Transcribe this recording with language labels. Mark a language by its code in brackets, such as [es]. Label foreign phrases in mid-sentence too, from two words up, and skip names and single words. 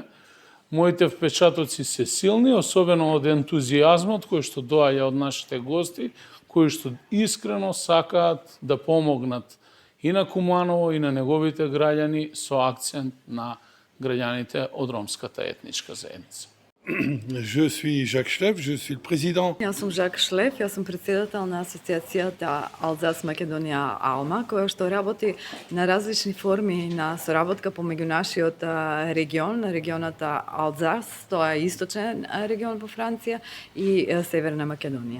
[mk] Моите впечатоци се силни, особено од ентузијазмот кој што доаѓа од нашите гости, кои што искрено сакаат да помогнат и на Куманово и на неговите граѓани со акцент на граѓаните од ромската етничка заедница. [fr] Je suis Jacques Schleff, je suis le président. [mk] Јас сум Жак Шлеф, јас сум председател на асоциацијата Алзас Македонија Алма, која што работи на различни форми на соработка помеѓу нашиот регион, регионата Алзас, тоа е источен регион во Франција и Северна Македонија.